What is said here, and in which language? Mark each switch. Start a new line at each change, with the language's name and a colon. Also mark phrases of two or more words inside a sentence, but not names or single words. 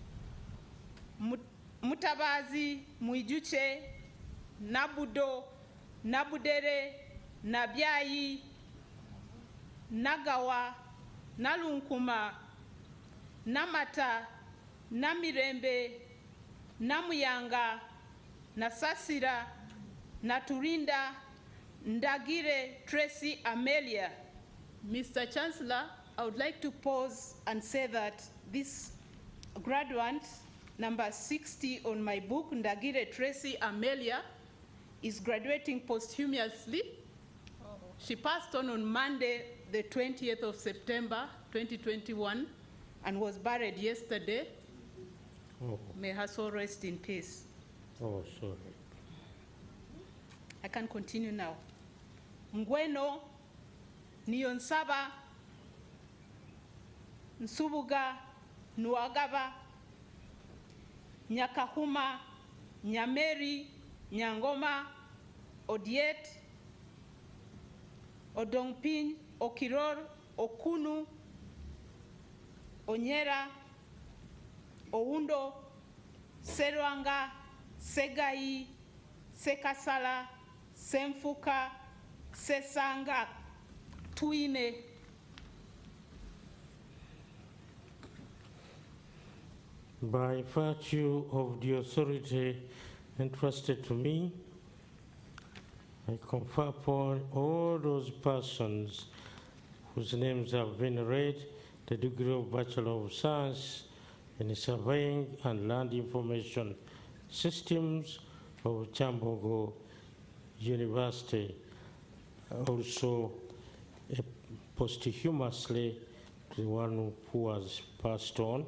English: Mutabazi, Muijuche, Nabudo, Nabudere, Nabiayi, Nagawa, Nalunkuma, Namata, Namirembe, Namuyanga, Nasasira, Naturinda, Ndagire Tracy Amelia. Mr. Chancellor, I would like to pause and say that this graduate, number 60 on my book, Ndagire Tracy Amelia, is graduating posthumously. She passed on Monday, the 20th of September, 2021, and was buried yesterday. Oh. May her soul rest in peace. Oh, sorry. I can continue now. Ngweno, Niyonsaba, Nsubuga, Nuagaba, Nyakahuma, Nyameri, Nyangoma, Odiet, Odongpin, Okiror, Okunu, Onyera, Oundo, Serwanga, Segai, Sekasala, Semfuka, Sesanga, Tuine. By virtue of the authority entrusted to me, I confer upon all those persons whose names have been read the degree of Bachelor of Science in Surveying and Land Information Systems of Kyambogo University, also posthumously to the one who has passed on.